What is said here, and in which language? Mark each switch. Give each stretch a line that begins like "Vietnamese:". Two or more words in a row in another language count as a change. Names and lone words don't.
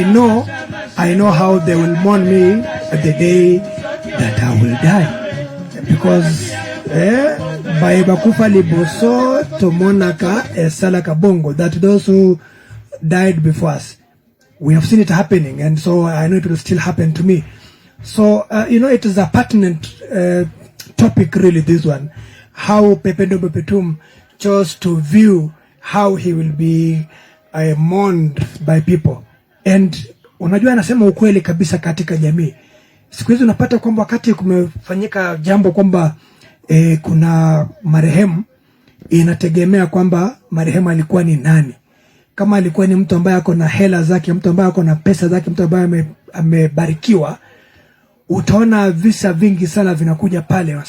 English: I know how they will mourn me at the day that I will die, because by
Lingala: bakufa liboso tomonaka esalaka bongo,
English: that those who died before us, we have seen it happening, and so I know it will still happen to me. So it is a pertinent topic, really, this one, how Pepe Ndombe Opetum chose to view how he will be mourned by people.
Swahili: And unajua anasema ukweli kabisa katika jamii. Siku hizi unapata kwamba wakati kumefanyika jambo kwamba kuna marehemu, inategemea kwamba marehemu alikuwa ni nani. Kama alikuwa ni mtu ambaye ako na hela zake, mtu ambaye ako na pesa zake, mtu ambaye amebarikiwa, utaona visa vingi sana vinakuja pale.